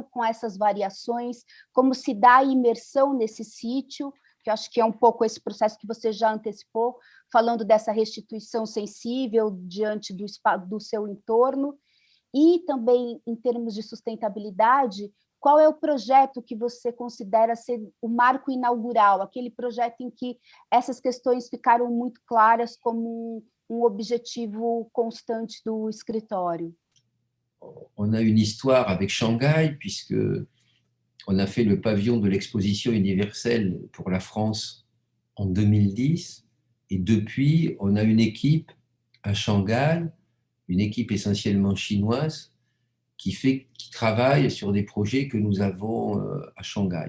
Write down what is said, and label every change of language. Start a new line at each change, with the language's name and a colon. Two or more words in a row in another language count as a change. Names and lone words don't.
Portuguese: com essas variações, como se dá a imersão nesse sítio, que eu acho que é um pouco esse processo que você já antecipou, falando dessa restituição sensível diante do seu entorno, e também em termos de sustentabilidade, qual é o projeto que você considera ser o marco inaugural, aquele projeto em que essas questões ficaram muito claras como um objetivo constante do escritório?
French: On a une histoire avec Shanghai, puisque on a fait le pavillon de l'exposition universelle pour la France en 2010, et depuis, on a une équipe à Shanghai, une équipe essentiellement chinoise, qui travaille sur des projets que nous avons à Shanghai.